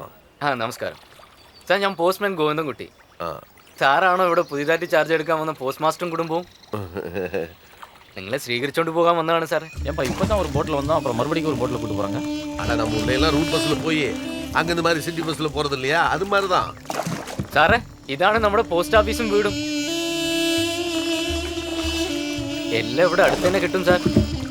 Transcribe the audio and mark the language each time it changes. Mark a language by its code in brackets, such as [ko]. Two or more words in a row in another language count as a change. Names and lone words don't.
[ml] നമസ്കാരം സാർ. ഞാൻ പോസ്റ്റ്മാൻ ഗോവിന്ദൻകുട്ടി. സാറാണോ ഇവിടെ പുതിയതായിട്ട് ചാർജ് എടുക്കാൻ വന്ന പോസ്റ്റ് മാസ്റ്ററും കുടുംബവും? നിങ്ങളെ സ്വീകരിച്ചോണ്ട് പോകാൻ വന്നതാണ് സാർ. [ta] ஏன்பா இப்போ தான் ஒரு போட்டில் வந்தோம், அப்புறம் மறுபடியும் ஒரு போட்டில் கூட்டு போகிறாங்க. ஆனால் நம்ம ஊர்ல ரூட் பஸ்ஸில் போய் அங்கே இந்த மாதிரி சிட்டி பஸ்ஸில் போகிறது இல்லையா, அது மாதிரி தான். [ml] സാറേ ഇതാണ് നമ്മുടെ പോസ്റ്റ് ഓഫീസും വീടും. എല്ലാം ഇവിടെ അടുത്ത് തന്നെ കിട്ടും സാർ.